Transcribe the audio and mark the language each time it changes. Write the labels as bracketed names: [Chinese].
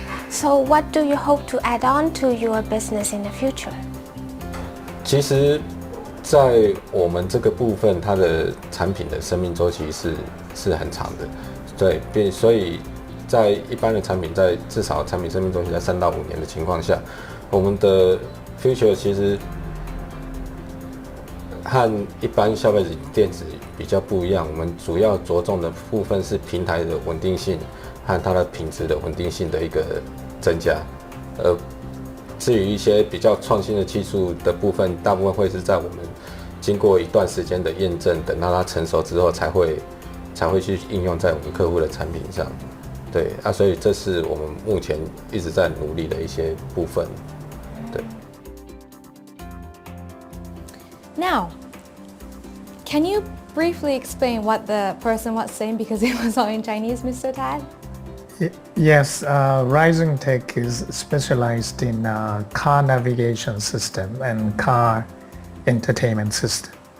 [English] So what do you hope to add on to your business in the future? [Chinese] 其实，在我们这个部分，它的产品的生命周期是很长的，对，所以在一般的产品，在至少产品生命周期在3到5年的情况下，我们的 future 其实和一般消费者电子比较不一样。我们主要着重的部分是平台的稳定性和它的品质的稳定性的一个增加，至于一些比较创新的技术的部分，大部分会是在我们经过一段时间的验证，等到它成熟之后才会去应用在我们客户的产品上。对啊，所以这是我们目前一直在努力的一些部分。对。 [English] Now, can you briefly explain what the person was saying because it was all in Chinese, Mr. Tad? Yes, Rising Tech is specialized in car navigation system and car entertainment system.